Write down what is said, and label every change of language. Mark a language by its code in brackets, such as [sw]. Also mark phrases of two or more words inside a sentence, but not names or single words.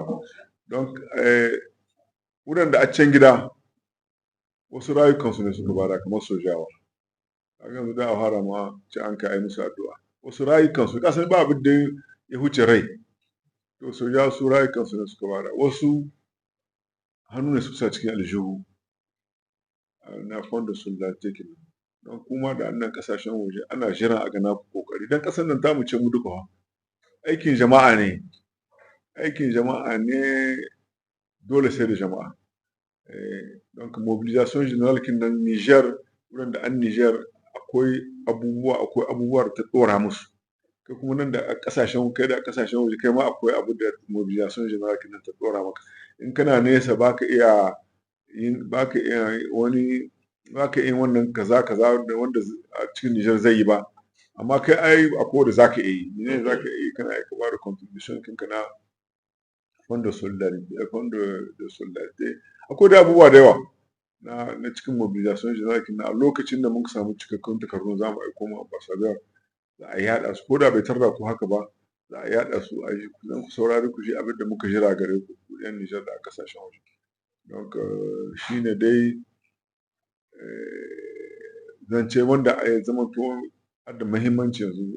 [ha] Don waɗanda a can gida wasu rayukansu ne suka bada kamar sojawa, kaga yanzu da a fara ma ci an kai musu addu'a, wasu rayukansu ka san ba abin da ya huce rai, to sojawa su rayukansu ne suka bada, wasu hannu ne suka sa cikin aljihu na [fr] fond solidarité [ha] kenan. Don kuma da annan ƙasashen waje ana jiran a ga naku ƙoƙari, don ƙasar nan tamu ce mu duka fa, aikin jama'a ne, aikin jama'a ne, dole sai da jama'a. [fr] Donc mobilisation general [ha] kin nan Niger wurin da an Niger akwai abubuwa da ta ɗora musu. Kai kuma nan da ƙasashen waje kai ma akwai abu da [fr] mobilization general [ha] kenan ta ɗora maka. In kana nesa baka iya yin wannan kaza da wanda a cikin Niger zai yi ba. Amma kai ai akwai wanda zaka iya yi. Menene zaka iya yi? Kana iya ka bada contribution ɗinka na [fr] fond de solidarité. [ha] Akwai dai abubuwa da yawa na cikin [fr] mobilization general [ha] kenan a lokacin da muka samu cikakkun takardu za mu aiko ma ambassador za a yaɗa su ko da bai tarda ku haka ba za a yaɗa su a ji ku saurari ku ji abin da muka jira gare ku 'yan Niger da a ƙasashen waje. Donc shi ne dai zance wanda ya zamanto da muhimmanci yanzu.